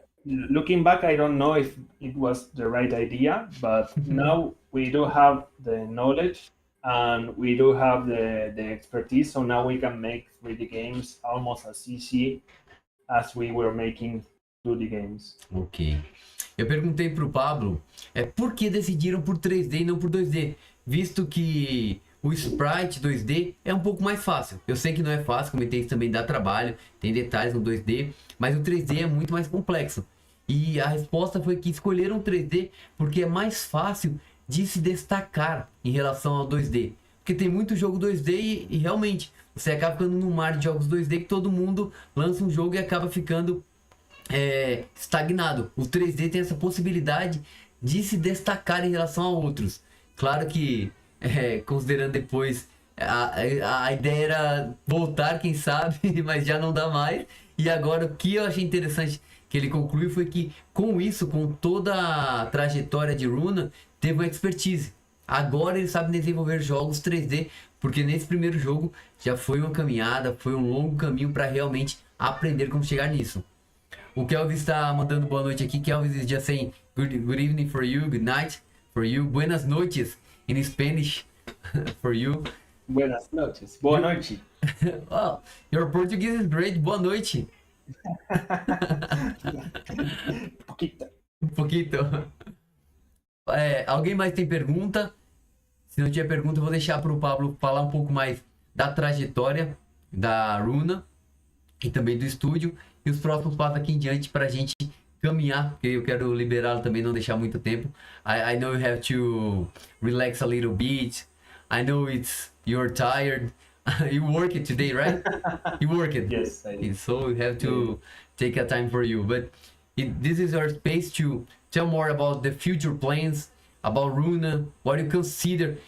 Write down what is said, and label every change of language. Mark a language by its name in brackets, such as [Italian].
[English] Looking back, I don't know if it was the right idea, but now we do have the knowledge and we do have the expertise, so now we can make 3D games almost as easy as we were making 2D games. Ok. [Portuguese] Eu perguntei pro Pablo por que decidiram por 3D e não por 2D, visto que o sprite 2D é um pouco mais fácil. Eu sei que não é fácil, comentei isso também, dá trabalho, tem detalhes no 2D, mas o 3D é muito mais complexo. E a resposta foi que escolheram o 3D porque é mais fácil de se destacar em relação ao 2D. Porque tem muito jogo 2D e realmente você acaba ficando num mar de jogos 2D que todo mundo lança um jogo e acaba ficando estagnado. O 3D tem essa possibilidade de se destacar em relação a outros. Claro que, considerando depois, a ideia era voltar, quem sabe, mas já não dá mais. E agora o que eu achei interessante que ele concluiu foi que com isso, com toda a trajetória de Runa, teve uma expertise. Agora ele sabe desenvolver jogos 3D, porque nesse primeiro jogo já foi uma caminhada, foi um longo caminho para realmente aprender como chegar nisso. O Kelvin está mandando boa noite aqui. [English] Kelvin is just saying good evening for you, good night for you, [Spanish] buenas noches [English] in Spanish for you. [Spanish] Buenas noches. [Portuguese] Boa noite. [English] Well, your Portuguese is great. [Portuguese] Boa noite. Um pouquinho. Alguém mais tem pergunta? Se não tiver pergunta, eu vou deixar para o Pablo falar um pouco mais da trajetória da Runa e também do estúdio e os próximos passos aqui em diante para a gente caminhar, porque eu quero liberá-lo também, não deixar muito tempo. [English] I know you have to relax a little bit. I know you're tired. You work it today, right? You work it. Yes, I did. So you have to take a time for you. But this is our space to tell more about the future plans, about Runa, what you consider.